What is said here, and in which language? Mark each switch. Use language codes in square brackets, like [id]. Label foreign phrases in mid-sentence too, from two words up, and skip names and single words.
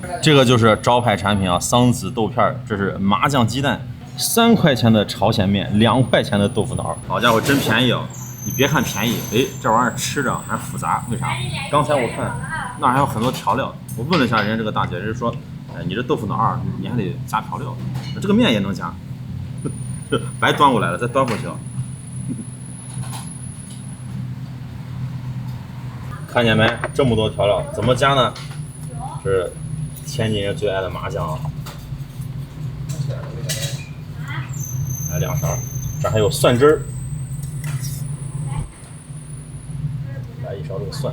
[zh] 這個就是招牌產品啊，桑梓豆片，這是麻醬雞蛋，3塊錢的朝鮮麵，2塊錢的豆腐腦。好家伙，真便宜啊！你別看便宜，哎，這玩意兒吃着還複雜，為啥？剛才我看那還有很多調料，我問了一下人家這個大姐，人家說，哎，你這豆腐腦你還得加調料，這個麵也能加，白端過來了，再端回去啊。看见没？這麼多調料，怎麼加呢？這是天津人最愛的麻醬啊，來2勺，這還有蒜汁兒，來1勺這個蒜。